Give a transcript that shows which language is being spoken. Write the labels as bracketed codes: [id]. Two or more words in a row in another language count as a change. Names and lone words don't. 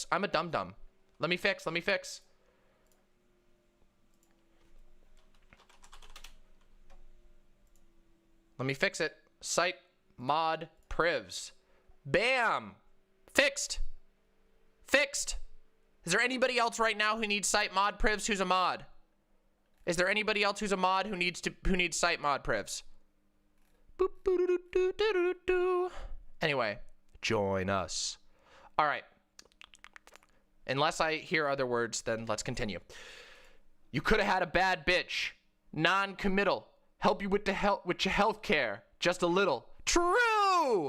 [en] I'm a dum-dum. Let me fix. Let me fix it. Site mod privs. Bam! Fixed. Is there anybody else right now who needs site mod privs who's a mod? Is there anybody else who's a mod who needs site mod privs? Boop, boo-doo-doo-doo-doo-doo. Anyway, join us. All right. Unless I hear other words, then let's continue. You could have had a bad bitch. Non-committal. Help you with your health care. Just a little. True!